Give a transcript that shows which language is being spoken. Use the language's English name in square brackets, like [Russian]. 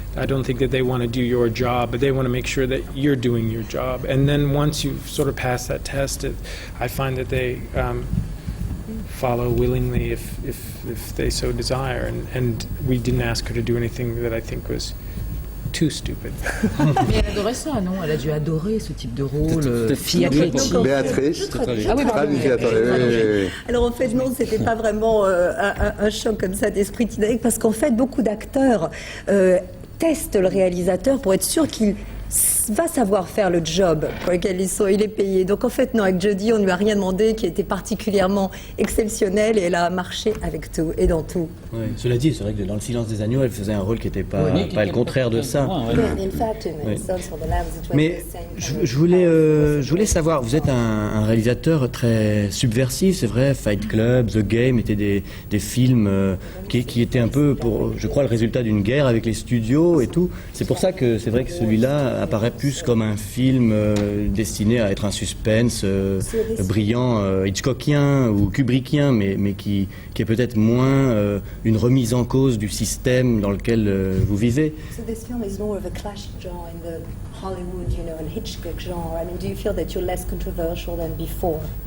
[English] I don't think that they want to do your job, but they want to make sure that you're doing your job. And then once you've sort of passed that test, I find that they follow willingly if they so desire. And we didn't ask her to do anything that I think was too stupid. [French] Mais elle adorait ça, non? Elle a dû adorer ce type de rôle, fille Donc, athlétique. Béatrice. Ah oui, pardon. Traduisez, attendez, oui. Alors en fait non, c'était pas vraiment un choc comme ça d'esprit dynamique parce qu'en fait beaucoup d'acteurs testent le réalisateur pour être sûr qu'il va savoir faire le job pour lequel il est payé. Donc en fait non, avec Jodie on ne lui a rien demandé qui était particulièrement exceptionnel et elle a marché avec tout et dans tout. Ouais. Cela dit, c'est vrai que dans Le Silence des agneaux, elle faisait un rôle qui n'était pas le contraire de ça. [English] In fact, in Sons for the Lambs, it was [French] Mais [English] the same [French] je voulais savoir, vous êtes un réalisateur très subversif, c'est vrai, Fight Club, The Game étaient des films qui étaient un peu, je crois, le résultat d'une guerre avec les studios et tout. C'est pour ça que c'est vrai que celui-là apparaît plus comme un film destiné à être un suspense brillant, Hitchcockien ou Kubrickien, mais qui est peut-être moins une remise en cause du système dans lequel vous vivez. [English] So this film is more of a classic genre in the Hollywood, and Hitchcock genre. I mean, do you feel that you're less controversial than before?